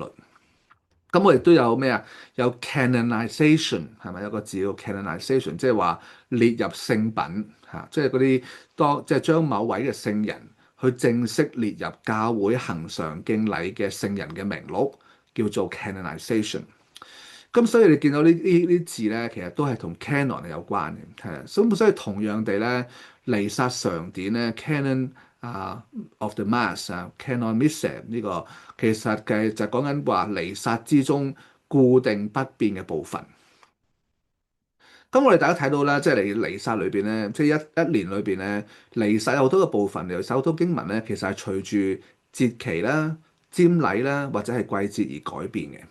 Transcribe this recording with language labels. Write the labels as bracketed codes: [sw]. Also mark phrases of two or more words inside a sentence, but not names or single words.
[yue] 咁我哋都有咩啊？有 canonization 係咪？有個字叫 canonization，即係話列入聖品嚇，即係嗰啲即係將某位嘅聖人去正式列入教會恆常敬禮嘅聖人嘅名錄，叫做 canonization。咁所以你見到呢啲字咧，其實都係同 canon 係有關嘅，係啊。所以同樣地咧，彌撒常典咧 [en] canon of the mass canon missal [yue] 呢個其實嘅就講緊話彌撒之中固定不變嘅部分。咁我哋大家睇到啦，即係彌撒裏邊咧，即係一年裏邊咧，彌撒有好多個部分，有好多經文咧，其實係隨住節期啦、瞻禮啦或者係季節而改變嘅。